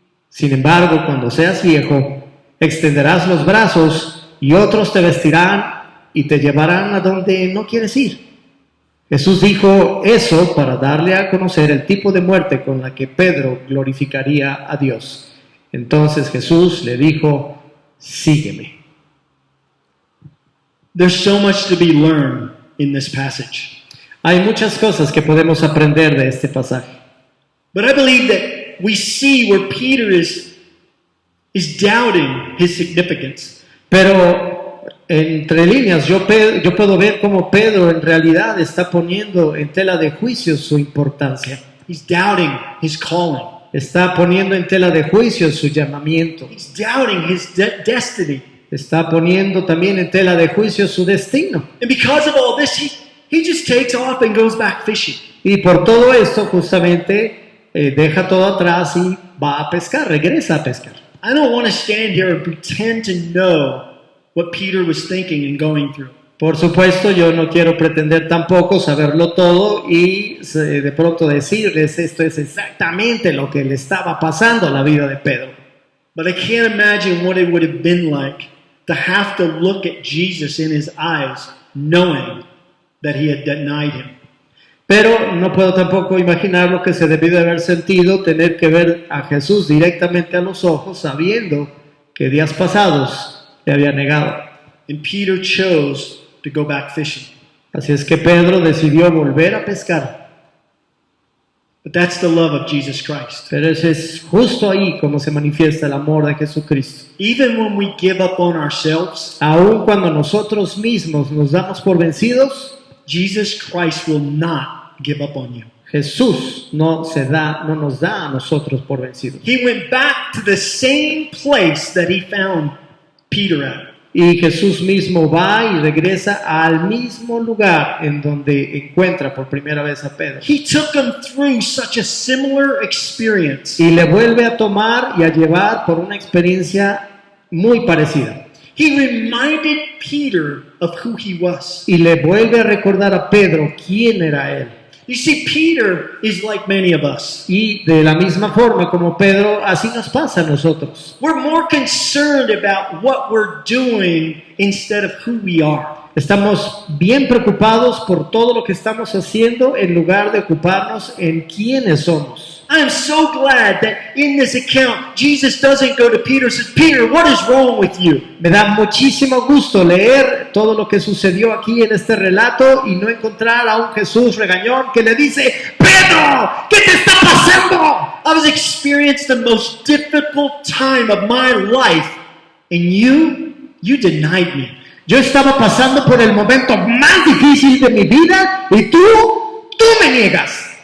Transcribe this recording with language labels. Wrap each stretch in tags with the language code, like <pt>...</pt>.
<es>Sin embargo, cuando seas viejo, extenderás los brazos y otros te vestirán y te llevarán a donde no quieres ir. Jesús dijo eso para darle a conocer el tipo de muerte con la que Pedro glorificaría a Dios. Entonces Jesús le dijo, sígueme.</es> <en>There's so much to be learned in this passage.</en> <es>Hay muchas cosas que podemos aprender de este pasaje.</es> <en>But I believe that we see where Peter is doubting his significance.</en> <es>Pero entre líneas yo puedo ver cómo Pedro en realidad está poniendo en tela de juicio su importancia.</es> <en>He's doubting his calling.</en> <es>Está poniendo en tela de juicio su llamamiento.</es> <en>He's doubting his destiny.</en> <es>Está poniendo también en tela de juicio su destino.</es> <en>And because of all this, he just takes off and goes back fishing.</en> <es>Y por todo esto justamente deja todo atrás y va a pescar, regresa a pescar.</es> <en>I don't want to stand here and pretend to know what Peter was thinking and going through.</en> <es>Por supuesto, yo no quiero pretender tampoco saberlo todo y de pronto decirles esto es exactamente lo que le estaba pasando a la vida de Pedro.</es> <en>But I can't imagine what it would have been like to have to look at Jesus in his eyes, knowing that he had denied him.</en> <es>Pero no puedo tampoco imaginar lo que se debió de haber sentido tener que ver a Jesús directamente a los ojos, sabiendo que días pasados le había negado.</es> <en>And Peter chose to go back fishing.</en> <es>Así es que Pedro decidió volver a pescar.</es> <en>But that's the love of Jesus Christ.</en> <es>Pero es justo ahí como se manifiesta el amor de Jesucristo.</es> <en>Even when we give up on ourselves,</en> <es>Aun cuando nosotros mismos nos damos por vencidos,</es> <en>Jesus Christ will not give up on you.</en> <es>Jesús no nos da a nosotros por vencidos.</es> <en>He went back to the same place that he found Peter at.</en> <es>Y Jesús mismo va y regresa al mismo lugar en donde encuentra por primera vez a Pedro.</es> <en>He took him through such a similar experience.</en> <es>Y le vuelve a tomar y a llevar por una experiencia muy parecida.</es> <en>He reminded Peter of who he was.</en> <es>Y le vuelve a recordar a Pedro quién era él.</es> <en>You see, Peter is like many of us.</en> <es>Y de la misma forma como Pedro, así nos pasa a nosotros.</es> <en>We're more concerned about what we're doing instead of who we are.</en> <es>Estamos bien preocupados por todo lo que estamos haciendo en lugar de ocuparnos en quiénes somos.</es> <en>I am so glad that in this account, Jesus doesn't go to Peter and says, Peter, what is wrong with you?</en> <es>Me da muchísimo gusto leer todo lo que sucedió aquí en este relato y no encontrar a un Jesús regañón que le dice, Pedro, ¿qué te está pasando?</es> <en>I was experiencing the most difficult time of my life, and you denied me.</en> <es>Yo estaba pasando por el momento más difícil de mi vida y tú me niegas.</es>